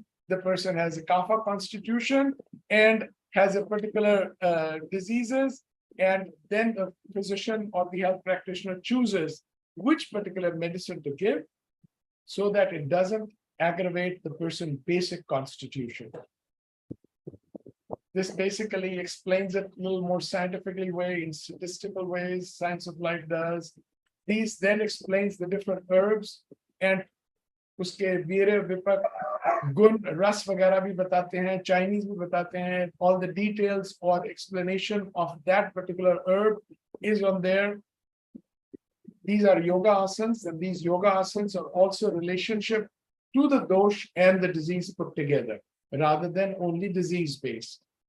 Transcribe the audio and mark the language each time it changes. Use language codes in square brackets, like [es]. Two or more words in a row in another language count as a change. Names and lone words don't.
[en] The person has a kapha constitution and has a particular diseases, and then the physician or the health practitioner chooses which particular medicine to give so that it doesn't aggravate the person's basic constitution. This basically explains it a little more scientifically way, in statistical ways, Science of Life does. These then explains the different herbs and [hi] उसके वीर्य विपाक गुण रस वगैरह भी बताते हैं, Chinese भी बताते हैं. [en] All the details or explanation of that particular herb is on there. These are yoga asanas, and these yoga asanas are also relationship to the dosh and the disease put together, rather than only disease based.